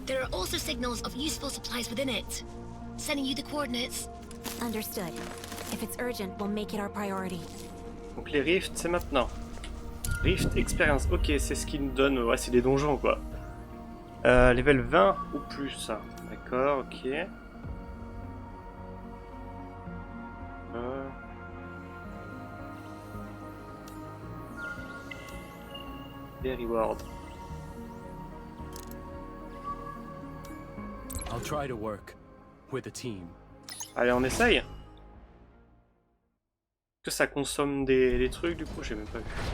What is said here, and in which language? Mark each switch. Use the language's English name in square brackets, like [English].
[English] There are also signals of useful supplies within it. Sending you the coordinates. Understood. If it's urgent, we'll make it our priority. [French] Donc les rifts, c'est maintenant. Rift expérience. Ok, c'est ce qui nous donne. Ouais, c'est des donjons quoi. Level 20 ou plus. D'accord, ok. Les rewards. [English] I'll try to work with a team. [French] Allez, on essaye. Est-ce que ça consomme des trucs du coup? J'ai même pas vu.